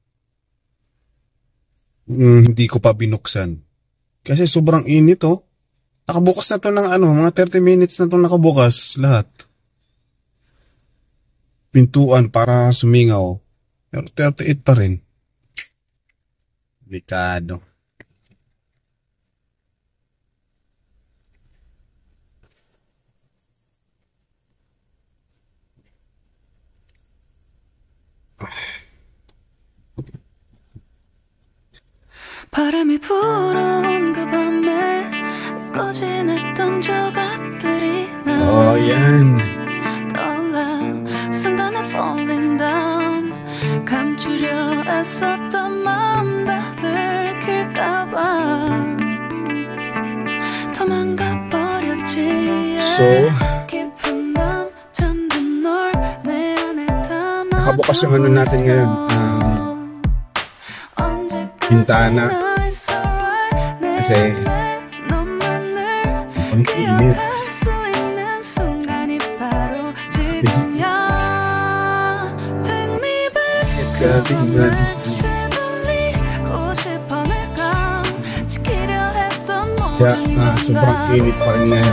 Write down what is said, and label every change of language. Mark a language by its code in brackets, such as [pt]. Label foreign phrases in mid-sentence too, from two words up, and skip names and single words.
[tl] Hindi ko pa binuksan. Kasi sobrang init, oh. Nakabukas na to ng ano, mga 30 minutes na to nakabukas lahat. Pintuan para sumingaw. Pero 38 pa rin. Delikado. [ko] 바람이 불어온 그 밤에 꺼진했던 조각들이 나 [tl] yan. [ko] 떠올라 순간에 [en] falling down [ko] 감추려 애썼던 마음 다 들킬까봐 도망가 버렸지 [tl] So, [ko] 깊은 밤 잠든 널 내 안에 담아 [tl] nakabukas yung ano natin ngayon. Bintana. Kasi ang init. Kaya sobrang init pa rin ngayon.